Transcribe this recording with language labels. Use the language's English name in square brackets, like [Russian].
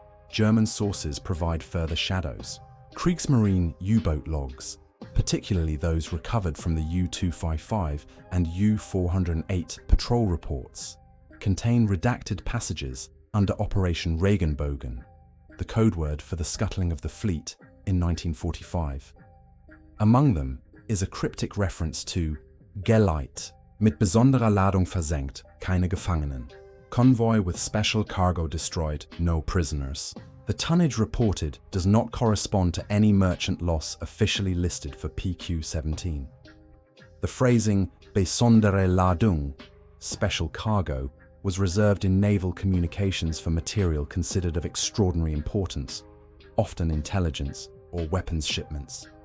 [English] German sources provide further shadows. Kriegsmarine U-boat logs, particularly those recovered from the U-255 and U-408 patrol reports, contain redacted passages under Operation Regenbogen, the code word for the scuttling of the fleet in 1945. Among them is a cryptic reference to [German] Geleit, mit besonderer Ladung versenkt, keine Gefangenen. [English] Convoy with special cargo destroyed, no prisoners. The tonnage reported does not correspond to any merchant loss officially listed for PQ-17. The phrasing besondere Ladung, special cargo, was reserved in naval communications for material considered of extraordinary importance, often intelligence or weapons shipments.